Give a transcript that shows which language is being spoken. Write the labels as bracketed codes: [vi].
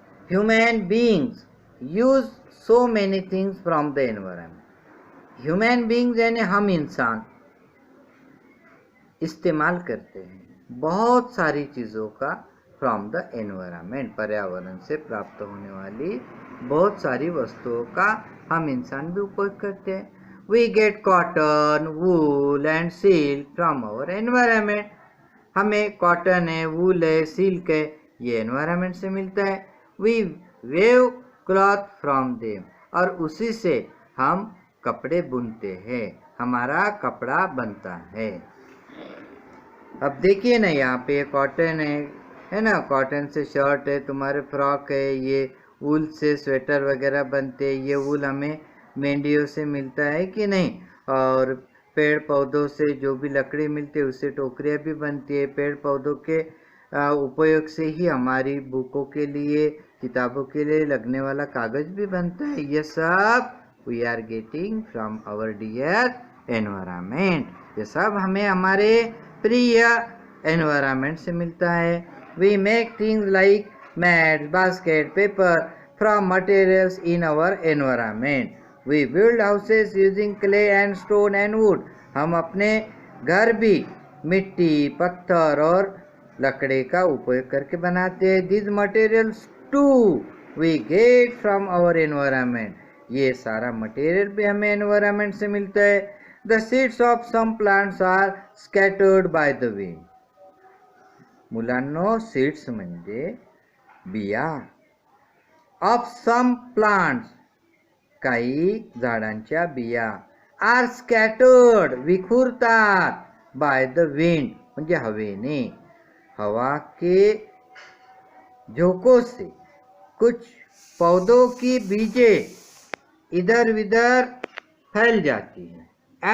[en] Human beings use so many things from the environment. [hi] Human beings यानी हम इंसान इस्तेमाल करते हैं बहुत सारी चीज़ों का [en] from the environment, [hi] पर्यावरण से प्राप्त होने वाली बहुत सारी वस्तुओं का हम इंसान भी उपयोग करते हैं। [en] We get cotton, wool and silk from our environment. [hi] हमें कॉटन है, वूल है, सिल्क है, ये एनवायरनमेंट से मिलता है। [en] We weave cloth from them, [hi] और उसी से हम कपड़े बुनते हैं, हमारा कपड़ा बनता है। अब देखिए ना, यहाँ पे कॉटन है ना, कॉटन से शर्ट है, तुम्हारे फ्रॉक है, ये वूल से स्वेटर वगैरह बनते हैं। ये वूल हमें मेंढियों से मिलता है कि नहीं, और पेड़ पौधों से जो भी लकड़ी मिलती है उससे टोकरियाँ भी बनती है। पेड़ पौधों के उपयोग से ही हमारी बुकों के लिए, किताबों के लिए लगने वाला कागज़ भी बनता है। ये सब [en] We are getting from our dear environment. [hi] ये सब हमें हमारे प्रिय एनवायरनमेंट से मिलता है। [en] We make things like mats, basket, paper from materials in our environment. We build houses using clay and stone and wood. [hi] हम अपने घर भी मिट्टी, पत्थर और लकड़ी का उपयोग करके बनाते हैं। [en] These materials too we get from our environment. [hi] ये सारा मटेरियल भी हमें एनवायरनमेंट से मिलता है। [en] The seeds of some plants are scattered by the wind. [mr] मुलांनो, सीड्स म्हणजे बिया। [en] Of some plants, [mr] काही झाडांच्या बिया [en] are scattered, [mr] विखुरतात [en] by the wind [mr] म्हणजे हवेने, [hi] हवा के झोंकों से कुछ पौधों की बीजें इधर उधर फैल जाती है।